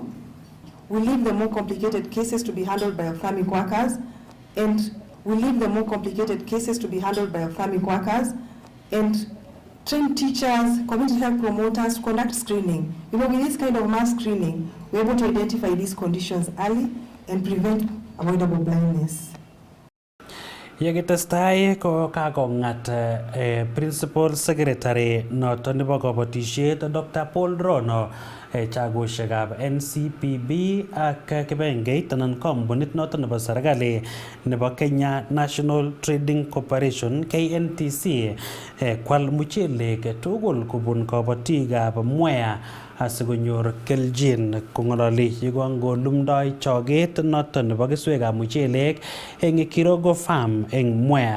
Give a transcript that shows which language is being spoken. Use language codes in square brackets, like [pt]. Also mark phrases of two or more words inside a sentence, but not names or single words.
[en] We leave the more complicated cases to be handled by ophthalmic workers, and train teachers, community health promoters to conduct screening. You know, with this kind of mass screening, we're able to identify these conditions early and prevent avoidable blindness. [kln] Yekitestai ko kakongat [en] Principal Secretary [kln] noton nebo kabatishet Dr. Paul Rono chagushekab NCPB ak kibengeit anan kampunit noton nebo serikali nebo Kenya National Trading Corporation KNTC kwal muchelek tugul kubun kabatikab Mwea asikonyor keljin kongololi yekongolumdoi choget noton nebo keswekab muchelek eng Kirogo Farm eng Mwea.